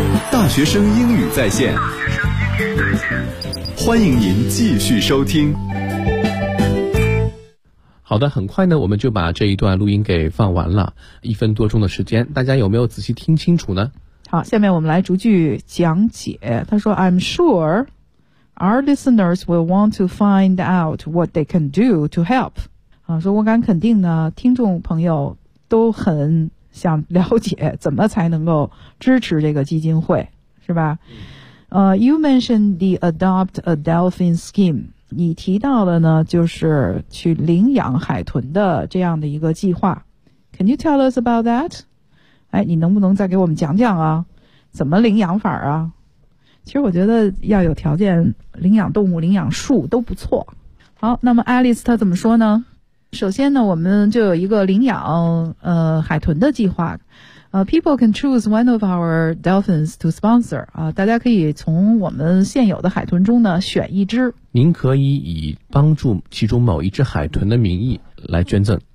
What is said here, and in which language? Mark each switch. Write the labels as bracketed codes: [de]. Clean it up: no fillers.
[zh] 大学生英语在线欢迎您继续收听。好的，很快呢，我们就把这一段录音给放完了，一分多钟的时间，大家有没有仔细听清楚呢？好，下面我们来逐句讲解。他说 [en] I'm sure our listeners will want to find out what they can do to help. [zh] 说我敢肯定呢，听众朋友都很想了解怎么才能够支持这个基金会，是吧？ [en] you mentioned the Adopt a Dolphin Scheme. [zh] 你提到了呢，就是去领养海豚的这样的一个计划。 [en] Can you tell us about that? [zh] 哎，你能不能再给我们讲讲啊？怎么领养法啊？其实我觉得要有条件，领养动物、领养树都不错。好，那么 Alice 她怎么说呢？首先呢，我们就有一个领养海豚的计划。 [en] People can choose one of our dolphins to sponsor. [zh] 大家可以从我们现有的海豚中呢选一只。您可以以帮助其中某一只海豚的名义来捐赠。